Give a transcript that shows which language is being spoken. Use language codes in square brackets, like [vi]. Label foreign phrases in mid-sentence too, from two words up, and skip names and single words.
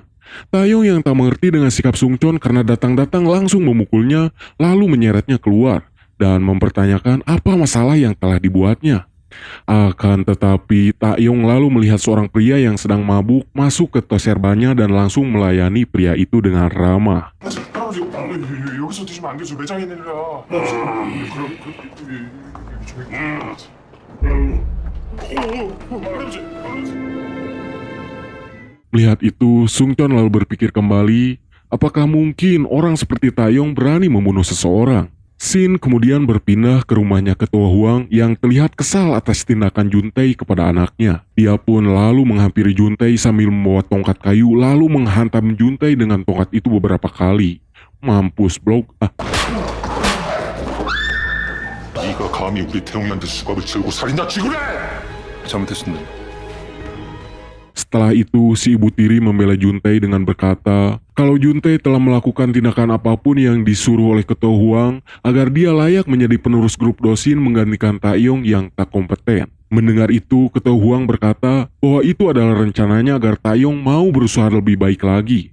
[id] Taeyong yang tak mengerti dengan sikap Sungchon karena datang-datang langsung memukulnya, lalu menyeretnya keluar dan mempertanyakan apa masalah yang telah dibuatnya. Akan tetapi Taeyong lalu melihat seorang pria yang sedang mabuk masuk ke Toserbanya dan langsung melayani pria itu dengan ramah. [ko] 할아버지, 여기서 드시면 안 되죠. 매장에 내려라. [id] Melihat itu, Sungchon lalu berpikir kembali, apakah mungkin orang seperti Taeyong berani membunuh seseorang? Shin kemudian berpindah ke rumahnya ketua Huang yang terlihat kesal atas tindakan Juntae kepada anaknya. Dia pun lalu menghampiri Juntae sambil membawa tongkat kayu lalu menghantam Juntae dengan tongkat itu beberapa kali. Mampus blok. [ko] 네가 감히 우리 태용이한테 수갑을 채우고 살인자 취급을 해! 잘못했습니다. [id] Setelah itu, si ibu tiri membela Juntae dengan berkata kalau Juntae telah melakukan tindakan apapun yang disuruh oleh Ketua Huang agar dia layak menjadi penerus grup Dosin menggantikan Taeyong yang tak kompeten. Mendengar itu, Ketua Huang berkata bahwa itu adalah rencananya agar Taeyong mau berusaha lebih baik lagi.